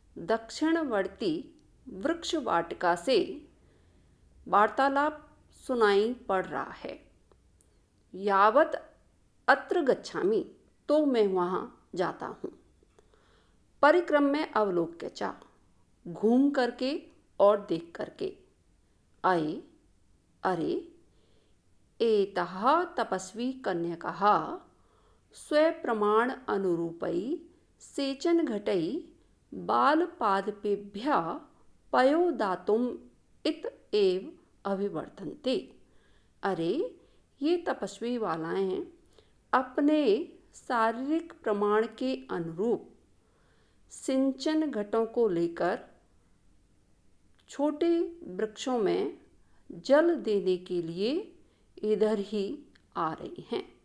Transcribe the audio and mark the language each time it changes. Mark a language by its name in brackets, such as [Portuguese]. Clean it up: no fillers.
[Hindi] दक्षिणवर्ती वृक्षवाटिका से वार्तालाप सुनाई पड़ रहा है। [Sanskrit] यावत अत्र गच्छामि, [Hindi] तो मैं वहाँ जाता हूँ। [Sanskrit] परिक्रम में अवलोक्य च, [Hindi] घूम करके और देख करके। [Sanskrit] अये अरे एतः तपस्वी कन्यकः स्वप्रमाण अनुरूपै सेचन घटै बालपादपेभ्यः पयो दातुम् इत एव अभिवर्तन्ते। [Hindi] अरे ये तपस्वी बालाएं अपने शारीरिक प्रमाण के अनुरूप सिंचन घटों को लेकर छोटे वृक्षों में जल देने के लिए इधर ही आ रही हैं।